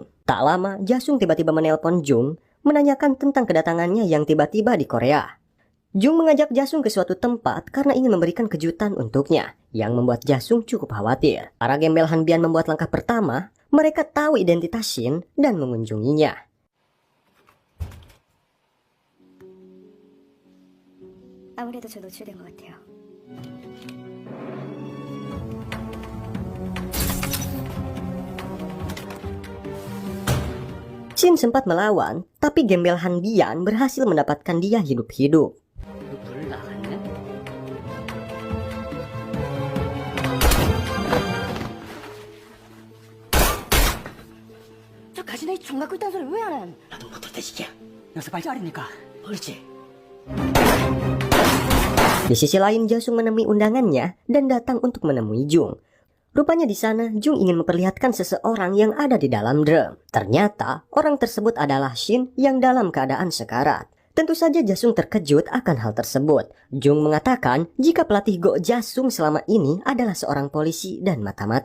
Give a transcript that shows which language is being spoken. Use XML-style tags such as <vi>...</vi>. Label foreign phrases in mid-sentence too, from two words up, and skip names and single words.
<id>Tak lama, Jasung tiba-tiba menelpon Jung, menanyakan tentang kedatangannya yang tiba-tiba di Korea. Jung mengajak Jasung ke suatu tempat karena ingin memberikan kejutan untuknya, yang membuat Jasung cukup khawatir. Para gembel Han Bian membuat langkah pertama, mereka tahu identitas Shin dan mengunjunginya.</id> <ko>아무래도 저 노출된 것 같아요. Shin sempat melawan, tapi gembel Han Bian berhasil mendapatkan dia hidup-hidup. 불 나갔네? 저 가시나이 총 갖고 있다는 소리 왜 안 해? 나도 못했다 시키야. 녀석 발지 아닙니까? 그렇지.</ko> <id>Di sisi lain, Jasung menemui undangannya dan datang untuk menemui Jung. Rupanya di sana, Jung ingin memperlihatkan seseorang yang ada di dalam drum. Ternyata, orang tersebut adalah Shin yang dalam keadaan sekarat. Tentu saja Jasung terkejut akan hal tersebut. Jung mengatakan jika pelatih Go Jasung selama ini adalah seorang polisi dan mata-mata.</id>